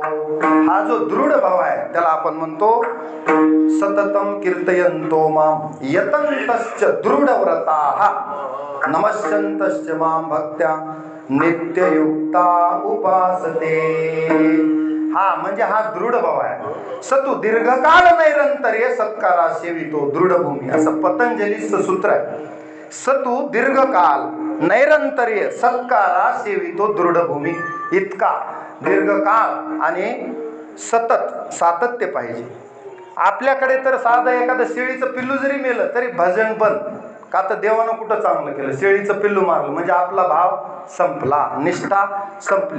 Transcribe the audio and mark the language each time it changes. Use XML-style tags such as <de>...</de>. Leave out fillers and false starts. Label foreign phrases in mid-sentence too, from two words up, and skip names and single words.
<mr>हा जो दृढ भाव आहे त्याला आपण म्हणतो</mr> <sa>सततम कीर्तयन्तो माम यतन्तश्च दृढव्रताः नमस्यन्तश्च माम भक्त्या नित्ययुक्ता उपासते.</sa> <mr>हा म्हणजे हा दृढ भाव आहे.</mr> <sa>सतु दीर्घकाळ नैरंतर्य सत्कारा सेवितो दृढभूमी,</sa> <mr>असं पतंजलीचं सूत्र आहे.</mr> <sa>सतु दीर्घकाल नैरंतर्य सत्कारा सेवितो दृढभूमी.</sa> <mr>इतका दीर्घकाळ आणि सतत सातत्य पाहिजे. आपल्याकडे तर साधं एखादं शेळीचं पिल्लू जरी मेलं तरी भजन बंद, का तर देवानं कुठं चांगलं केलं, शेळीचं पिल्लू मारलं म्हणजे आपला भाव संपला, निष्ठा संपली.</mr>